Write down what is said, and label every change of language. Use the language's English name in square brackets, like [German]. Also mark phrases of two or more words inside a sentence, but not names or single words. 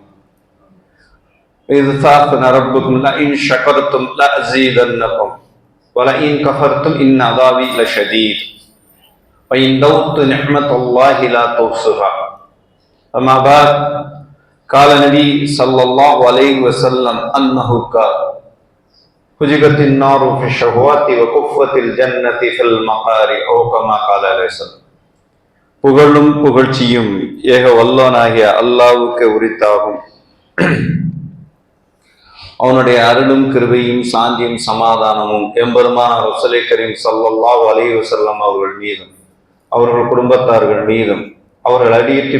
[Arabic] إذ تأذن ربكم لئن شكرتم لأزيدنكم ولئن كفرتم إن عذابي لشديد وإن تعدوا نعمة الله لا تحصوها. أما بعد قال النبي صلى الله عليه وسلم أنه قال: حجبت النار في الشهوات وكفت الجنة في المقاري أو كما قال عليه السلام. [Tamil] புகழும் புகழ்ச்சியும் ஏக வல்லோனாகிய அல்லாஹ்வுக்கு உரித்தாகும். அவனுடைய அருளும் கிருபையும் சாந்தியும் சமாதானமும் எம்பெருமான ரசூலை கரீம் [Arabic] صلى الله عليه وسلم [Tamil] அவர்கள் மீதும் அவர்கள் குடும்பத்தார்கள் மீதும் அவர்கள் அடியிட்டு